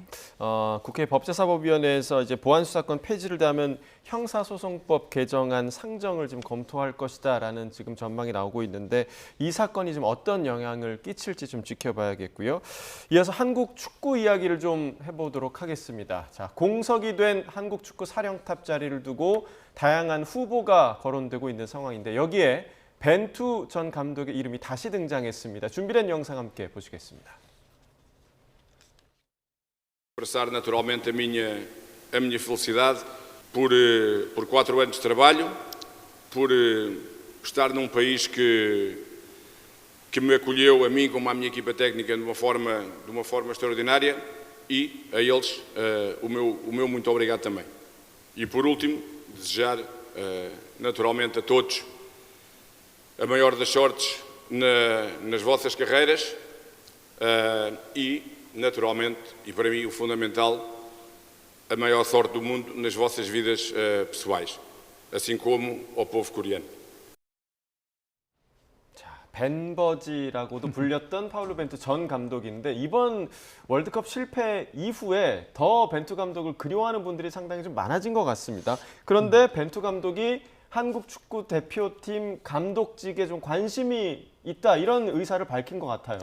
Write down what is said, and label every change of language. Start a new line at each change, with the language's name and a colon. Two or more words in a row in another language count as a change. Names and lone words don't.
Korean: 국회 법제사법위원회에서 이제 보안수사권 폐지를 대하면 형사소송법 개정안 상정을 지금 검토할 것이다라는 지금 전망이 나오고 있는데 이 사건이 좀 어떤 영향을 끼칠지 좀 지켜봐야겠고요. 이어서 한국 축구 이야기를 좀 해보도록 하겠습니다. 자, 공석이 된 한국 축구 사령탑 자리를 두고 다양한 후보가 거론되고 있는 상황인데 여기에 벤투 전 감독의 이름이 다시 등장했습니다. 준비된 영상 함께 보시겠습니다.
Portuguese: Expressar naturalmente a minha felicidade por 4 anos de trabalho, por estar num país que me acolheu a mim como à minha equipa técnica de uma forma extraordinária e a eles o meu muito obrigado também. E por último, desejar naturalmente a todos a maior das sortes nas vossas carreiras e, naturalmente, e para mim o fundamental, a maior sorte do mundo nas vossas vidas pessoais, assim como ao povo coreano.
Korean: 벤버지라고도 불렸던 파울루 벤투 전 감독인데 이번 월드컵 실패 이후에 더 벤투 감독을 그리워하는 분들이 상당히 좀 많아진 것 같습니다. 그런데 벤투 감독이 한국 축구 대표팀 감독직에 좀 관심이 있다 이런 의사를 밝힌 것 같아요.